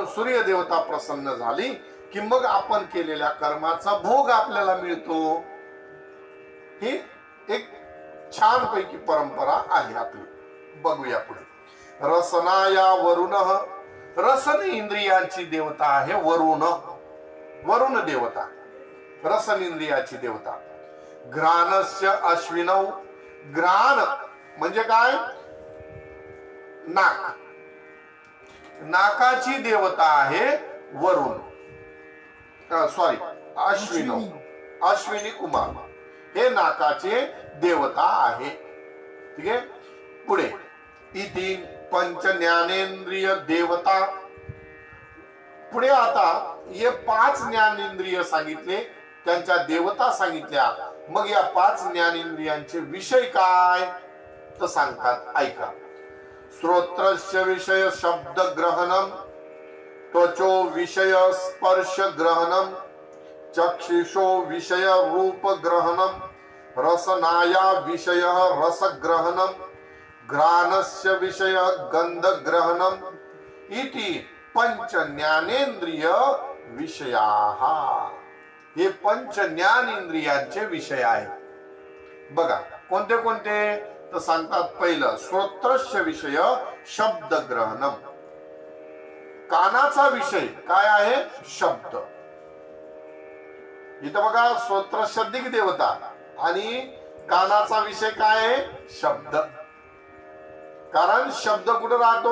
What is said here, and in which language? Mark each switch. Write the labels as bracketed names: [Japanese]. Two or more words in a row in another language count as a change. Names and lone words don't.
[Marathi] सूर्य देवता प्रसन्न झाली की मग आपण केलेल्या कर्माचा भोग आपल्याला मिळतो ही एक छान पैकी परंपरा आहे आपली बघूया पुढे रसनाया वरुण रसन इंद्रियांची देवता आहे वरुण वरुण देवता रसन इंद्रियाची देवता [Sanskrit] घ्राणस्य अश्विनौ [Marathi] घ्राण म्हणजे काय नाक नाकाची देवता आहे वरुण सॉरी अश्विनौ अश्विनी कुमार हे नाकाचे देवता आहे ठीक आहे पुढे [Sanskrit] इति पंच ज्ञानेंद्रिय देवता [Marathi] पुढे आता हे 5 ज्ञानेंद्रिय सांगितले त्यांच्या देवता सांगितल्या मग या 5 ज्ञानेंद्रियांचे विषय काय तर सांगतात ऐका [Sanskrit] श्रोत्रस्य विषय शब्द ग्रहणम त्वचो विषय स्पर्श ग्रहणम चक्षुषो विषय रूप ग्रहणम रसनाया विषय रस ग्रहणम घ्राणस्य विषय गंध ग्रहणम इति पंच ज्ञानेंद्रिय विषयाः [Marathi] हे पंच ज्ञानेंद्रियांचे विषय आहेत बघा कोणते कोणते तर सांगतात पहिलं [Sanskrit] श्रोत्रस्य विषय शब्द ग्रहणम [Marathi] कानाचा विषय काय आहे शब्द इथं बघा [Sanskrit] श्रोत्रस्य दिग देवता [Marathi] आणि कानाचा विषय काय आहे शब्द कारण शब्द कुठे राहतो